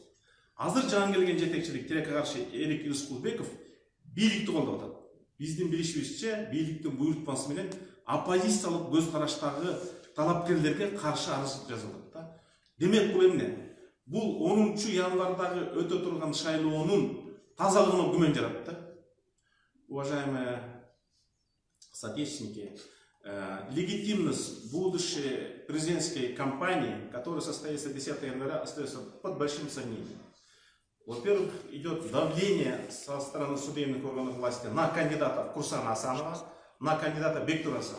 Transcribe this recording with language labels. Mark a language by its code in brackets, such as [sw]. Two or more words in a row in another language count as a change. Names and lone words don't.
[ky] Азыр жаңы келген жетекчилик тилекке каршы Эрик Рыскулбеков бийликти колдоп атат. Биздин билишибизче, бийликтин буйрутмасы менен оппозициялык көз караштагы талапкерлерге каршы арыз жазылды. Демек бул эмне? Бул 10 январдагы өтө турган шайлоонун тазалыгына күмөн жаратты. [ru] Уважаемые соотечественники, легитимность будущей президентской кампании, которая состоится 10 января, остается под большим сомнением. Во-первых, идет давление со стороны судебных органов власти на кандидата Курсана Асанова, на кандидата Бектура Асанова.